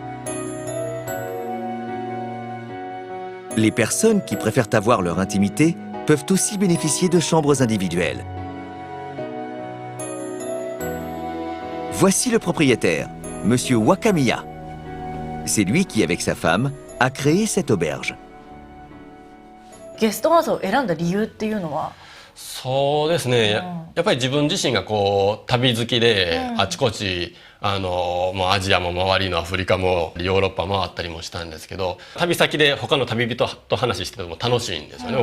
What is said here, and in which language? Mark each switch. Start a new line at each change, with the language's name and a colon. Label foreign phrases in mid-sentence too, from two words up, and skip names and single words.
French: Les personnes qui préfèrent avoir leur intimité peuvent aussi bénéficier de chambres individuelles. Voici le propriétaire, Monsieur Wakamiya. C'est lui qui, avec sa femme, a créé cette auberge.
Japanese: ゲストハウスを選んだ理由っていうのは？そうですね、やっぱり自分自身がこう旅好きで、あちこちもうアジアも周りのアフリカもヨーロッパもあったりもしたんですけど、旅先で他の旅人と話してても楽しいんですよね。